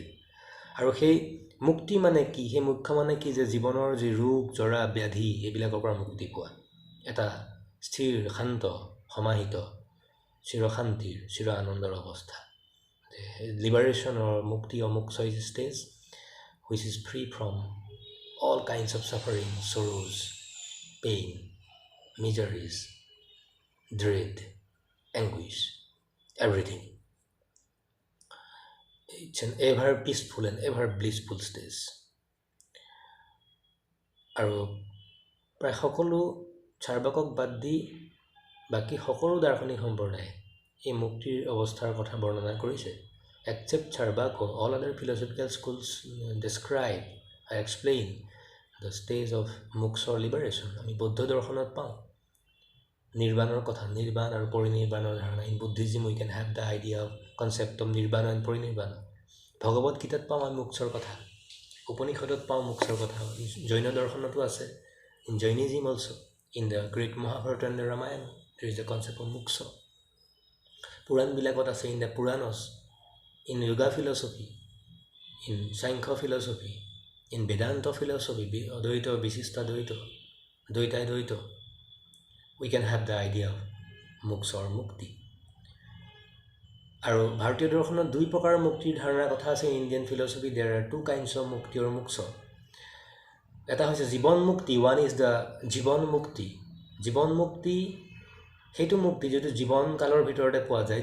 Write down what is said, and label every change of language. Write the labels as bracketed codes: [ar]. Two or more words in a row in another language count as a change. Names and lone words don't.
[as] আৰু সেই মুক্তি মানে কি, সেই মোক্ষ মানে কি, যে জীৱনৰ যি ৰোগ, জৰা, ব্যাধি এইবিলাকৰ পৰা মুক্তি পোৱা, এটা স্থিৰ, শান্ত, সমাহিত, চিৰশান্তিৰ, চিৰ আনন্দৰ অৱস্থা। [en] liberation or mukti or moksha is stage which is free from all kinds of suffering, sorrows, pain, miseries, dread, anguish, everything. It's an ever peaceful and ever blissful stage. [as] আৰু প্ৰায় সকলো চাৰ্বাকক বাদ দি বাকী সকলো দাৰ্শনিক সম্প্ৰদায়ে এই মুক্তিৰ অৱস্থাৰ কথা বৰ্ণনা কৰিছে. [en] Except Charvaka, all other philosophical schools describe or explain the stage of moksha or liberation. [as] আমি বৌদ্ধ দৰ্শনত পাওঁ নিৰ্বাণৰ কথা, নিৰ্বাণ আৰু পৰিনিৰ্বাণৰ ধাৰণা. [en] In Buddhism we can have the idea of concept of nirvana and parinirvana. [as] ভগৱত গীতাত পাওঁ আমি মোক্ষৰ কথা, উপনিষদত পাওঁ মোক্ষৰ কথা, জৈন দৰ্শনতো আছে. [en] In Jainism also, in the great Mahabharata and the Ramayana, there is the concept of moksha. [as] পুৰাণবিলাকত আছে, [en] in the Puranas, in yoga philosophy, in Sankhya philosophy, in Vedanta philosophy, Advaita, Visishta Advaita, Dvaita Advaita, we can have the idea of moksha or mukti. [as] আৰু ভাৰতীয় দৰ্শনত দুই প্ৰকাৰৰ মুক্তিৰ ধাৰণাৰ কথা আছে. [en] Indian philosophy there are two kinds of mukti [as] আৰু মোক্ষা. এটা হৈছে জীৱন মুক্তি, [en] one is the jivan mukti. [as] জীৱন মুক্তি সেইটো মুক্তি যিটো জীৱন কালৰ ভিতৰতে পোৱা যায়.